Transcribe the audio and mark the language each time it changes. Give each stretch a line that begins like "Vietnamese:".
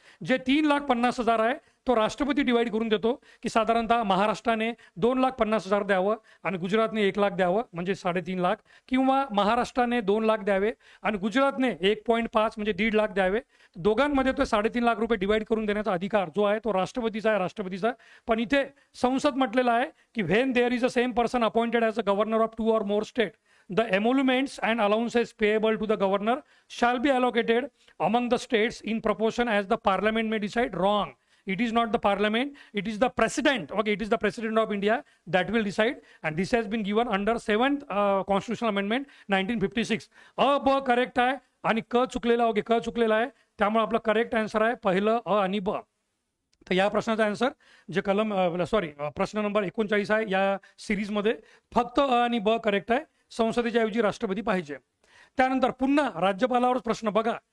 Marathi: जे 3,50,000 आहे तो राष्ट्रपती डिवाइड करून देतो की साधारणतः महाराष्ट्राने 2,50,000 द्यावं आणि गुजरातने 1 लाख द्यावं म्हणजे 3.5 लाख, किंवा महाराष्ट्राने 2 लाख द्यावे आणि गुजरातने 1.5 म्हणजे 1.5 लाख द्यावे. दोघांमध्ये तो 3.5 लाख रुपये डिवाइड करून देण्याचा अधिकार जो आहे तो राष्ट्रपतीचा. पण इथे संसद म्हटलेलं आहे की
English: When there is a same person appointed as a governor of 2 or more state, the emoluments and allowances payable to the governor shall be allocated among the states in proportion as the parliament may decide. Wrong. It is not the parliament, it is the president. Okay, it is the president of India that will decide, and this has been given under 7th constitutional amendment 1956.
Marathi: ब correct आहे आणि क चुकलेला आहे. त्यामुळे आपलं correct answer आहे पहिलं अ आणि ब. तर या प्रश्नाचा आन्सर जे प्रश्न नंबर 39 आहे या सिरीजमध्ये फक्त अ आणि ब करेक्ट आहे. संसदेच्या ऐवजी राष्ट्रपती पाहिजे. त्यानंतर पुन्हा राज्यपालावरच प्रश्न बघा,